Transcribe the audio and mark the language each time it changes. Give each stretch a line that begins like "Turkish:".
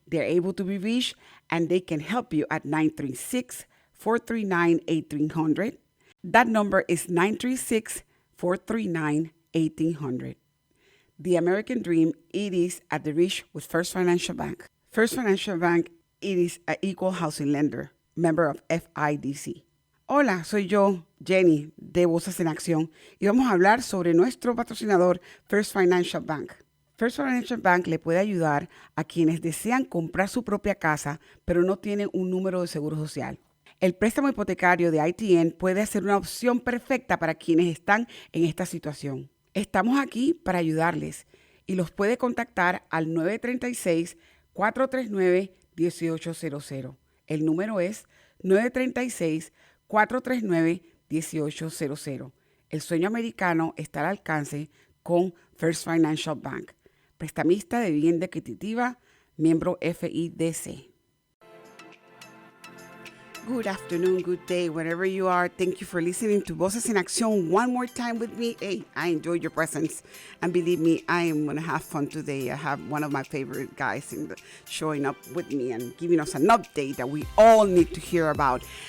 English: They're able to be reached and they can help you at 936-439-1800. That number is 936-439-1800. The American dream, it is at the reach with First Financial Bank. First Financial Bank, it is an equal housing lender, member of FIDC.
Spanish: Hola, soy yo, Jenny, de Voces en Acción, y vamos a hablar sobre nuestro patrocinador, First Financial Bank. First Financial Bank le puede ayudar a quienes desean comprar su propia casa, pero no tienen un número de seguro social. El préstamo hipotecario de ITN puede ser una opción perfecta para quienes están en esta situación. Estamos aquí para ayudarles y los puede contactar al 936-439-1800. El número es 936-439-1800. El sueño americano está al alcance con First Financial Bank. Prestamista de vivienda adquisitiva, miembro FIDC.
English: Good afternoon, good day, wherever you are. Thank you for listening to Voces en Acción one more time with me. Hey, I enjoyed your presence. And believe me, I am going to have fun today. I have one of my favorite guys showing up with me and giving us an update that we all need to hear about.